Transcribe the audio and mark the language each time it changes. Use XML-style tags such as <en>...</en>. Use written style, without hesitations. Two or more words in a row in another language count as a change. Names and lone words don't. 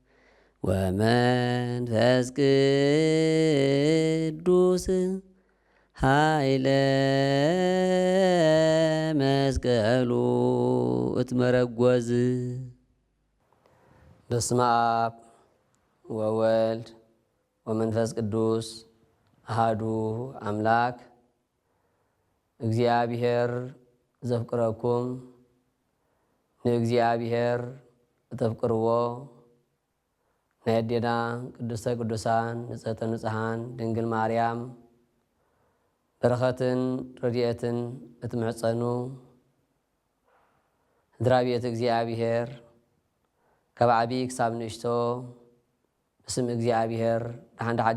<gez>ወመንፈስ ቅዱስ ኃይለ መስቀሉ እትመረጐዝ። በስመ አብ ወወልድ ወመንፈስ ቅዱስ አሃዱ አምላክ።</gez> <ti>እግዚአብሔር ዘፍቅረኩም ንእግዚአብሔር እተፍቅርዎ ናይ አዴና</ti> <gez>ቅድስተ ቅዱሳን ንጽሕተ ንጹሓን</gez> <ti>ድንግል ማርያም በረኸትን ረድኤትን እትምሕፀኑ ስድራቤት እግዚአብሔር ካብ ዓብይ ክሳብ ንእሽቶ ብስም እግዚአብሔር ደሓን</ti>